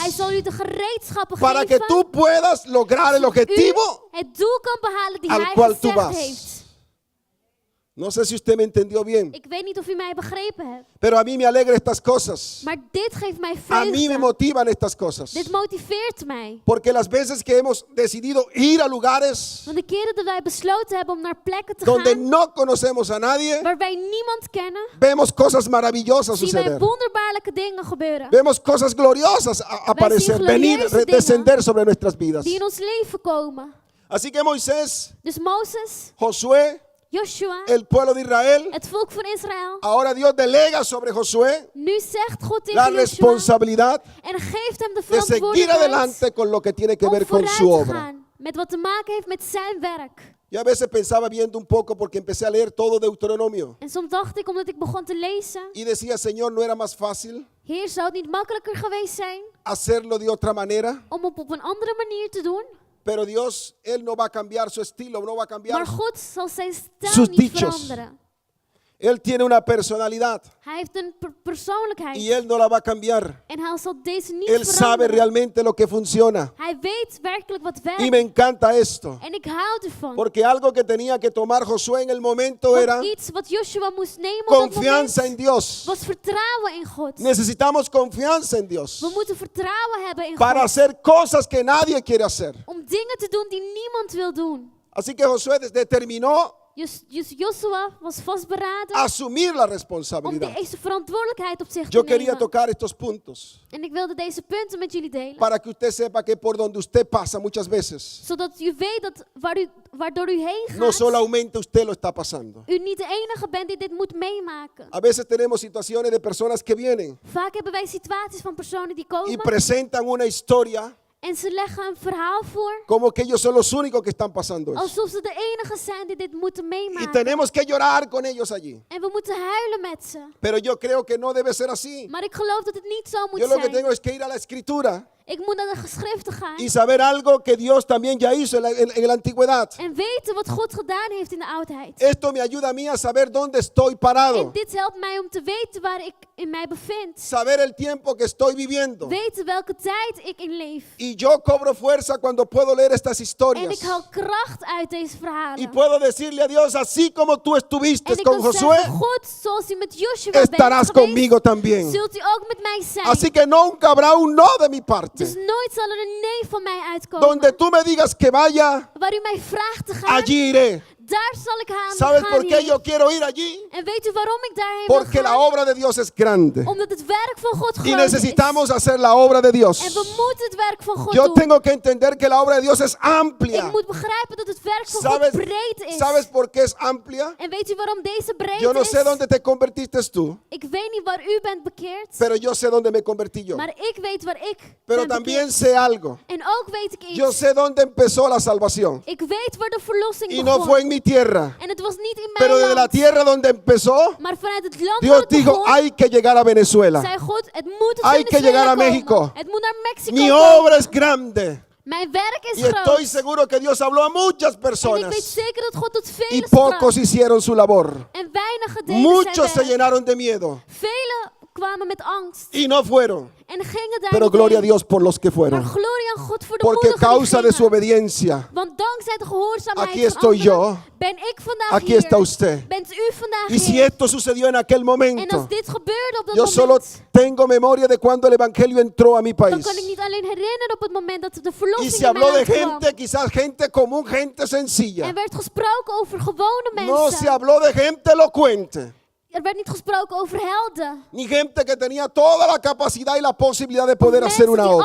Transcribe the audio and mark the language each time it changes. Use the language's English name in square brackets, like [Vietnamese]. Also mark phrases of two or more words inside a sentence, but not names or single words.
[Dutch] Hij zal u de gereedschappen [Spanish] para que [Dutch] geven. [Spanish] tú puedas lograr el [Dutch] u [Spanish] objetivo. [Dutch] het doel kan behalen die [Spanish] al [Dutch] hij [Spanish] cual tú [Dutch] gezegd [Spanish] vas. [Dutch] heeft. [Spanish] No sé si usted me entendió bien, [Dutch] Ik weet niet of u mij begrepen hebt. [Spanish] pero a mí me alegra estas cosas. [Dutch] Maar dit geeft mij [Spanish] A mí me [Dutch] vreugde. [Spanish] motivan estas cosas. [Dutch] Dit motiveert mij. [Spanish] Porque las veces que hemos decidido ir a lugares [Dutch] Want de keren dat wij besloten hebben om naar plekken te [Spanish] donde [Dutch] gaan [Spanish] no conocemos a nadie, [Dutch] waar wij niemand kennen, [Spanish] vemos cosas maravillosas [Dutch] zien wij [Spanish] suceder. [Dutch] wonderbaarlijke dingen gebeuren. [Spanish] Vemos cosas gloriosas aparecer, [Dutch] zien [Spanish] venir, [Dutch] glorieuze dingen [Spanish] descender sobre nuestras vidas. [Dutch] Die in ons leven komen. [Spanish] Así que Moisés, [Dutch] Dus Mozes, [Spanish] Josué, [Dutch] Joshua, [Spanish] el pueblo de Israel, [Dutch] het volk van Israël. [Spanish] ahora Dios delega sobre Josué [Dutch] Nu zegt God [Spanish] la [Dutch] tegen Joshua [Spanish] responsabilidad [Dutch] en geeft hem de [Spanish] de seguir [Dutch] verantwoordelijkheid [Spanish] adelante con lo que tiene que [Dutch] om [Spanish] ver con [Dutch] vooruit [Spanish] su [Dutch] te [Spanish] obra. [Dutch] gaan met wat te maken heeft met zijn werk. [Spanish] Yo a veces pensaba viendo un poco porque empecé a leer todo Deuteronomio [Dutch] En soms dacht ik, omdat ik begon te lezen, [Spanish] y decía, Señor, ¿no era más fácil [Dutch] Heer, zou het niet makkelijker geweest zijn [Spanish] hacerlo de otra manera? [Dutch] om op een andere manier te doen? [Spanish] Pero Dios, Él no va a cambiar su estilo, no va a cambiar. [Dutch] Maar God zal zijn [Spanish] sus [Dutch] stijl niet [Spanish] dichos. [Dutch] veranderen. [Spanish] Él tiene una personalidad [Dutch] Hij heeft een persoonlijkheid. [Spanish] y Él no la va a cambiar. [Dutch] En hij zal deze niet [Spanish] Él sabe [Dutch] veranderen. [Spanish] realmente lo que funciona. [Dutch] Hij weet werkelijk wat [Spanish] Y [Dutch] werkt. [Spanish] me encanta esto. [Dutch] En ik hou ervan. [Spanish] Porque algo que tenía que tomar Josué en el momento era [Dutch] Want iets wat Joshua moest nemen op dat [Spanish] confianza en [Dutch] moment [Spanish] Dios. [Dutch] was vertrouwen in God. [Spanish] Necesitamos confianza en Dios [Dutch] We moeten vertrouwen hebben in [Spanish] para [Dutch] God. [Spanish] hacer cosas que nadie quiere hacer. [Dutch] Om dingen te doen die niemand wil doen. [Spanish] Así que Josué determinó [Dutch] Joshua was vastberaden [Spanish] asumir la [Dutch] om [Spanish] responsabilidad. [Dutch] deze verantwoordelijkheid op zich [Spanish] Yo [Dutch] te [Spanish] quería [Dutch] nemen. [Spanish] tocar estos puntos [Dutch] En ik wilde deze punten met jullie delen. [Spanish] para que usted sepa que por donde usted pasa muchas veces, [Dutch] Zodat u weet dat waardoor u heen gaat, [Spanish] no solamente usted lo está pasando. [Dutch] u niet de enige bent die dit moet meemaken. [Spanish] A veces tenemos situaciones de personas que vienen [Dutch] Vaak hebben wij situaties van personen die [Spanish] y [Dutch] komen [Spanish] presentan una historia [Dutch] en ze leggen een verhaal voor [Spanish] como que ellos son los únicos que están pasando eso. [Dutch] alsof ze de enige zijn die dit moeten [Spanish] Y [Dutch] meemaken. [Spanish] tenemos que llorar con ellos allí. [Dutch] En we moeten huilen met ze. [Spanish] Pero yo creo que no debe ser así. [Dutch] Maar ik geloof dat het niet zo moet [Spanish] Yo lo que [Dutch] zijn. [Spanish] tengo es que ir a la escritura [Dutch] Ik moet naar de geschriften gaan [Spanish] y saber algo que Dios también ya hizo en la antigüedad. [Dutch] en weten wat God gedaan heeft in de oudheid. [Spanish] Esto me ayuda a mí a saber dónde estoy parado, [Dutch] En dit helpt mij om te weten waar ik in mij bevind. [Spanish] saber el tiempo que estoy viviendo. [Dutch] Weten welke tijd ik in leef. [Spanish] Y yo cobro fuerza cuando puedo leer estas [Dutch] En [Spanish] historias. [Dutch] ik haal kracht uit deze [Spanish] Y [Dutch] verhalen. [Spanish] puedo decirle a Dios, así como tú estuviste [Dutch] En ik [Spanish] con [Dutch] kan [Spanish] Josué, [Dutch] zeggen, God, zoals u met Joshua bent [Spanish] estarás [Dutch] geweest, [Spanish] conmigo también. [Dutch] zult u ook met mij zijn. [Spanish] Así que nunca habrá un no de mi [Dutch] Dus [Spanish] parte. [Dutch] nooit zal er een nee van mij uitkomen. [Spanish] Donde tú me digas que vaya, [Dutch] Waar u mij vraagt te gaan, [Spanish] allí iré. [Dutch] daar zal ik [Spanish] ¿Sabes [Dutch] gaan. [Spanish] por qué yo quiero ir allí? [Dutch] En weet u waarom ik daarheen wil [Spanish] Porque la [Dutch] gaan? [Spanish] obra de Dios es grande. [Dutch] Omdat het werk van God [Spanish] Y [Dutch] groot [Spanish] necesitamos [Dutch] is. [Spanish] hacer la obra de [Dutch] En [Spanish] Dios. [Dutch] we moeten het werk van God [Spanish] Yo [Dutch] doen. [Spanish] tengo que entender que la obra de Dios es [Dutch] Ik [Spanish] amplia. [Dutch] moet begrijpen dat het werk van [Spanish] ¿Sabes, [Dutch] God breed is. [Spanish] ¿Sabes por qué es amplia? [Dutch] En weet u waarom deze breed [Spanish] Yo no [Dutch] is? [Spanish] sé dónde te convertiste tú, [Dutch] Ik weet niet waar u bent bekeerd. [Spanish] pero yo sé dónde me convertí yo. [Dutch] Maar ik weet waar ik [Spanish] Pero [Dutch] ben [Spanish] también [Dutch] bekeerd. [Spanish] sé algo. [Dutch] En ook weet ik [Spanish] Yo [Dutch] iets. [Spanish] sé dónde empezó la salvación. [Dutch] Ik weet waar de verlossing [Spanish] Y [Dutch] begon. [Spanish] no fue en mi tierra, [Dutch] En het was niet in [Spanish] pero [Dutch] mijn [Spanish] desde la [Dutch] land. [Spanish] tierra donde empezó, [Dutch] Maar vanuit het land waar [Spanish] Dios [Dutch] het [Spanish] dijo, [Dutch] begon, [Spanish] hay que llegar a Venezuela. [Dutch] zei God, het moet het [Spanish] Hay que [Dutch] Venezuela [Spanish] llegar a [Dutch] komen. [Spanish] México. [Dutch] Het moet naar Mexico [Spanish] Mi [Dutch] komen. [Spanish] obra es grande. [Dutch] Mijn werk is [Spanish] Y estoy [Dutch] groot. [Spanish] seguro que Dios habló a muchas [Dutch] En ik weet [Spanish] personas [Dutch] zeker dat God tot [Spanish] y [Dutch] velen [Spanish] pocos [Dutch] sprak. [Spanish] hicieron su labor. [Dutch] En weinig deden [Spanish] Muchos [Dutch] zijn [Spanish] se [Dutch] werk. [Spanish] llenaron de miedo [Dutch] Velen kwamen met angst. [Spanish] y no fueron. [Dutch] En gingen daar [Spanish] Pero [Dutch] niet [Spanish] gloria a [Dutch] heen. [Spanish] Dios por los que [Dutch] Maar [Spanish] fueron. [Dutch] glorie aan God voor de [Spanish] Porque a [Dutch] moedigen die [Spanish] causa de su [Dutch] gingen. [Spanish] obediencia, [Dutch] Want dankzij de gehoorzaamheid [Spanish] aquí [Dutch] van [Spanish] estoy [Dutch] anderen [Spanish] yo. [Dutch] ben ik vandaag [Spanish] Aquí [Dutch] hier. [Spanish] está usted. [Dutch] Bent u vandaag [Spanish] Y si [Dutch] hier. [Spanish] esto sucedió en aquel [Dutch] En [Spanish] momento, [Dutch] als dit gebeurde op dat [Spanish] yo solo [Dutch] moment, [Spanish] tengo memoria de cuando el evangelio entró a mi [Dutch] dan [Spanish] país. [Dutch] kan ik niet alleen herinneren op het moment dat de [Spanish] Y [Dutch] verlossing [Spanish] se [Dutch] in mijn [Spanish] habló de [Dutch] land kwam. [Spanish] gente, quizás gente común, gente sencilla. [Dutch] Er werd gesproken over gewone [Spanish] No se [Dutch] mensen. [Spanish] habló de gente elocuente, [Dutch] Er werd niet gesproken over helden. [Spanish] ni gente que tenía toda la capacidad y la posibilidad de [Dutch] Of [Spanish] poder hacer [Dutch] mensen [Spanish] una